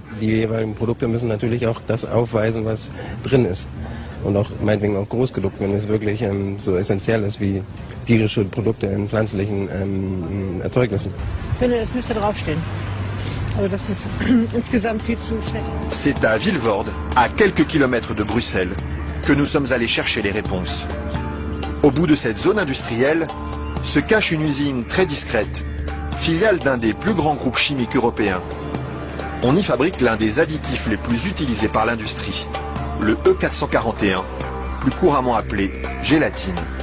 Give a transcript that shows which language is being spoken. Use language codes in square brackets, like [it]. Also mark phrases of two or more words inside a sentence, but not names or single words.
[de] Die jeweiligen Produkte müssen natürlich auch das aufweisen, was drin ist. Und auch meinetwegen auch groß gedruckt, wenn es wirklich so essentiell ist wie tierische Produkte in pflanzlichen Erzeugnissen. Ich finde, es müsste draufstehen. Also das ist insgesamt viel zu schnell. [fr] C'est à Vilvoorde, à quelques kilomètres de Bruxelles, que nous sommes allés chercher les réponses. Au bout de cette zone industrielle se cache une usine très discrète, filiale d'un des plus grands groupes chimiques européens. On y fabrique l'un des additifs les plus utilisés par l'industrie, le E441, plus couramment appelé gélatine.